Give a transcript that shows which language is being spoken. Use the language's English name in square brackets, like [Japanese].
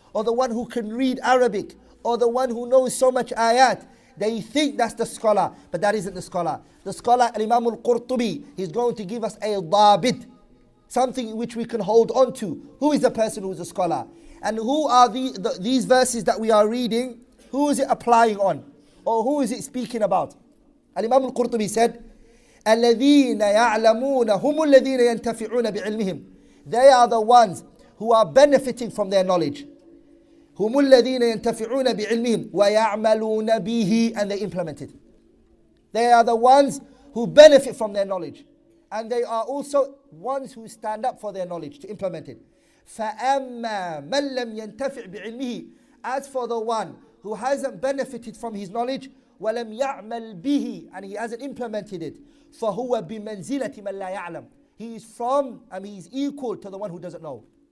[English] Or the one who can read Arabic, or the one who knows so much ayat, they think that's the scholar, but that isn't the scholar. The scholar, Imam al-Qurtubi, he's going to give us a dabit, something which we can hold on to. Who is the person who is a scholar? And who are these verses that we are reading, who is it applying on? Or who is it speaking about? [Arabic] Imam al-Qurtubi said, الَّذِينَ يَعْلَمُونَ هُمُ الَّذِينَ يَنْتَفِعُونَ بِعِلْمِهِمْ. [English] They are the ones who are benefiting from their knowledge. [Arabic] هُمُ الَّذِينَ يَنْتَفِعُونَ بِعِلْمِهِمْ وَيَعْمَلُونَ بِهِ, and they implement it. [English] They are the ones who benefit from their knowledge. And they are also ones who stand up for their knowledge to implement it. فَأَمَّا مَنْ لَمْ يَنْتَفِعْ بِعِلْمِهِ, as for the one who hasn't benefited from his knowledge, وَلَمْ يَعْمَلْ بِهِ, and he hasn't implemented it, فَهُوَ بِمَنْزِلَةِ مَنْ لَا يَعْلَمْ, he is equal to the one who doesn't know.